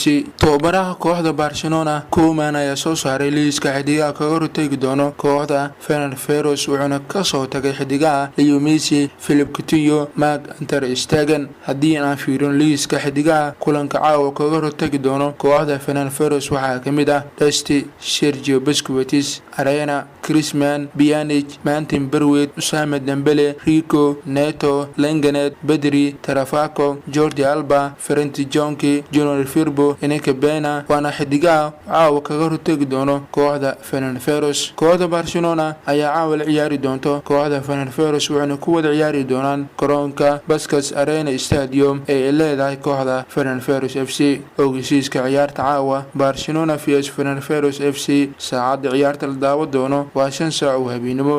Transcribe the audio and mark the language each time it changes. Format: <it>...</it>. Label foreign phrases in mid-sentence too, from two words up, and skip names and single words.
<so>tababaraha kooxda Barcelona Koeman ayaa soo saaray liiska xidigaha kaga hortagi doono kooxda Ferencváros wuxuuna ka soo tagay xidigaha Leo Messi, Philippe Coutinho, Marc Ter Stegen. haddii aan fiirino liiska xidigaha kulanka caawa kaga hortagi doono kooxda Ferencváros waxaa kamid ah Desti, Sergio Busquets, Arena, Griezmann, Pjanic, Martin Braithwaite, Ousmane Dembele, Rico, Neto, Lenglet, Pedri, Jordi Alba, Ferenc Jonki, Junior Firpo, Enrique Pena waana xidigaha caawa kaga hortagi doono kooxda Ferencváros. kooxda Barcelona ayaa caawa la ciyaari doonto kooxda Ferencváros waxaana ku wada ciyaari doonaan garoonka Baskas Arena Stadium ee leedahay kooxda Ferencváros FC. ogeysiiska ciyaarta caawa Barcelona vs Ferencváros FC saacada ciyaarta la daawan doono waa 5 saac oo habeenimo.</so>